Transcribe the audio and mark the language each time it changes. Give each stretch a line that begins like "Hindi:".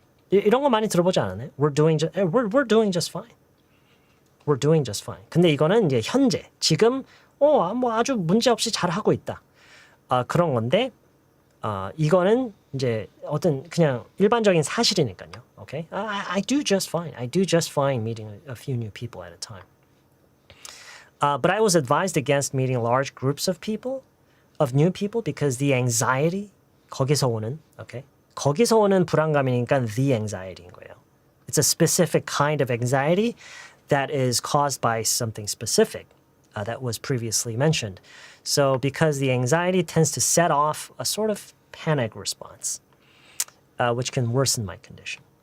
Korean: 이런 거 많이 들어보지 않았나요?
English: We're doing just fine. We're doing just fine.
Korean: 근데 이거는 이제 현재, 지금 뭐 아주 문제 없이 잘 하고 있다. 그런 건데 이거는 이제 어떤 그냥 일반적인 사실이니까요.
English: Okay? I do just fine. I do just fine meeting a few new people at a time. But I was advised against meeting large groups of new people, because the anxiety,
Korean: 거기서 오는,
English: okay?
Korean: 거기서 오는 불안감이니까 the anxiety인 거예요.
English: It's a specific kind of anxiety that is caused by something specific that was previously mentioned. So because the anxiety tends to set off a sort of panic response, which can worsen my condition.